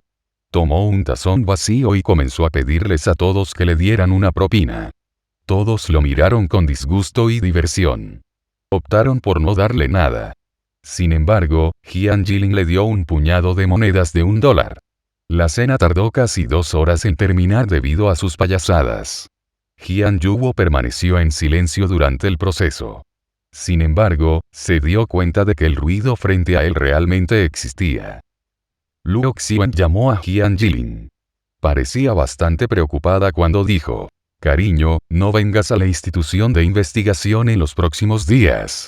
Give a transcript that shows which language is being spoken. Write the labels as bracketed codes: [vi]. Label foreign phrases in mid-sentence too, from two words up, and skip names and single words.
[es] Tomó un tazón vacío y comenzó a pedirles a todos que le dieran una propina. Todos lo miraron con disgusto y diversión. Optaron por no darle nada. Sin embargo, Jian Jilin le dio un puñado de monedas de $1. La cena tardó casi 2 horas en terminar debido a sus payasadas. Jian Yuwo permaneció en silencio durante el proceso. Sin embargo, se dio cuenta de que el ruido frente a él realmente existía. Luo Xiwen llamó a Jian Jilin. Parecía bastante preocupada cuando dijo: «Cariño, no vengas a la institución de investigación en los próximos días».